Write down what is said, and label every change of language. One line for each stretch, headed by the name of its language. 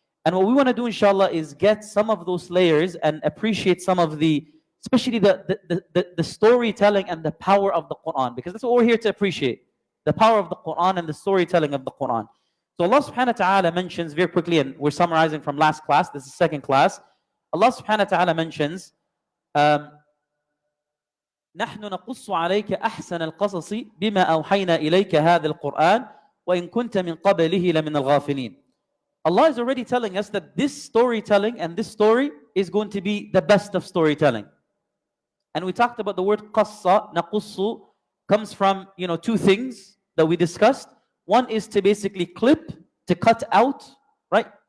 English: And what we want to do, inshallah, is get some of those layers and appreciate some of especially the storytelling and the power of the Quran, because that's what we're here to appreciate, the power of the Quran and the storytelling of the Quran. So Allah subhanahu wa ta'ala mentions very quickly, and we're summarizing from last class, this is second class. Allah subhanahu wa ta'ala mentions,
Arabic: نحن نقص عليك أحسن القصص بما أوحينا إليك هذا القرآن وإن كنت من قبله لمن الغافلين.
English: Allah is already telling us that this storytelling and this story is going to be the best of storytelling. And we talked about the word qassa, naqussu, comes from, two things that we discussed. One is to basically clip, to cut out, right?